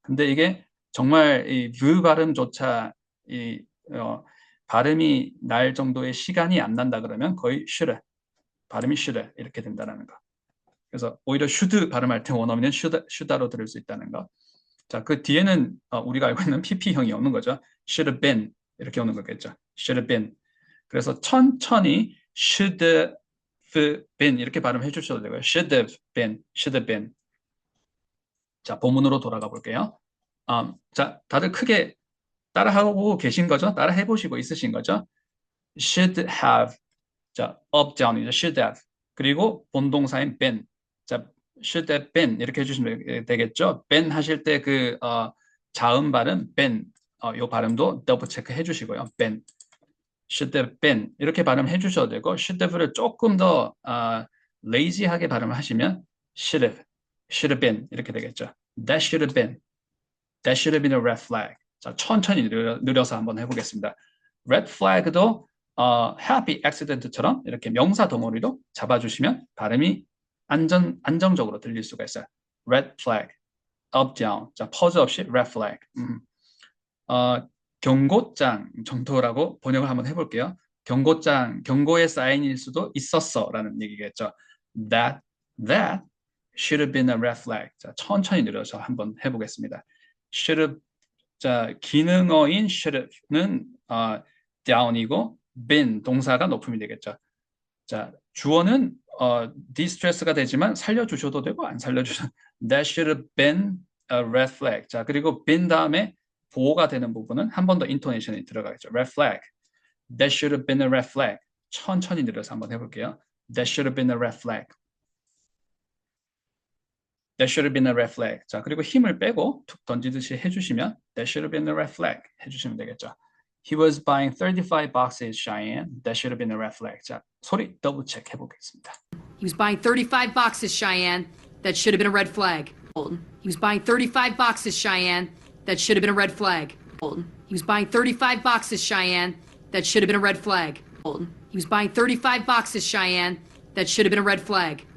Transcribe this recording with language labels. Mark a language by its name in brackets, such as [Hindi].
[Korean] 근데 이게 정말 이 v 발음조차 이 발음이 날 정도의 시간이 안 난다 그러면 거의 should have, 발음이 should have 이렇게 된다는 거. 그래서 오히려 should 발음할 때 원어민은 should로 들을 수 있다는 거. 자, 그 뒤에는 우리가 알고 있는 pp형이 오는 거죠. [English] should have been [Korean] 이렇게 오는 거겠죠. [English] should have been. [Korean] 그래서 천천히 should have been 이렇게 발음해 주셔도 되고요. [English] should have been, should have been. [Korean] 자, 본문으로 돌아가 볼게요. 자, 다들 크게 따라하고 계신 거죠? 따라 해보시고 있으신 거죠? [English] should have. 자, up, down이죠. should have. [Korean] 그리고 본동사인 been. 자, [English] should have been [Korean] 이렇게 해주시면 되겠죠? been 하실 때 그 자음 발음 been 요 발음도 더블 체크 해주시고요. been, [English] should have been [Korean] 이렇게 발음해 주셔도 되고 should have를 조금 더 lazy하게 발음을 하시면 should have been 이렇게 되겠죠. [English] that should have been a red flag. [Korean] 자, 천천히 느려서 한번 해보겠습니다. red flag도 happy accident처럼 이렇게 명사 덩어리로 잡아주시면 발음이 안정적으로 들릴 수가 있어요. [English] red flag, up, down. 자, [Korean] 퍼즈 없이 [English] red flag. [Korean] 경고장 정도라고 번역을 한번 해볼게요. 경고장, 경고의 사인일 수도 있었어라는 얘기겠죠. [English] That should have been a red flag. [Korean] 자, 천천히 느려서 한번 해보겠습니다. should have, 자, 기능어인 should have는 down이고 been 동사가 높음이 되겠죠. 자, 주어는 distress가 되지만 살려주셔도 되고 안 살려주셔도 [English] that should have been a red flag. [Korean] 자, 그리고 been 다음에 보호가 되는 부분은 한 번 더 인토네이션이 들어가겠죠. [English] red flag. That should have been a red flag. 천천히 느려서 한번 해볼게요. That should have been a red flag. That should have been a red flag. [Korean] 자, 그리고 힘을 빼고 툭 던지듯이 해주시면 [English] That should have been a red flag [Korean] 해주시면 되겠죠. [English] He was buying 35 boxes, Cheyenne. That should have been a red flag. [Korean] 자, 소리 더블 체크 해보겠습니다. [English] He was buying 35 boxes, Cheyenne. That should have been a red flag. He was buying 35 boxes, Cheyenne. That should have been a red flag. He was buying 35 boxes, Cheyenne. That should have been a red flag. He was buying 35 boxes, Cheyenne. That should have been a red flag.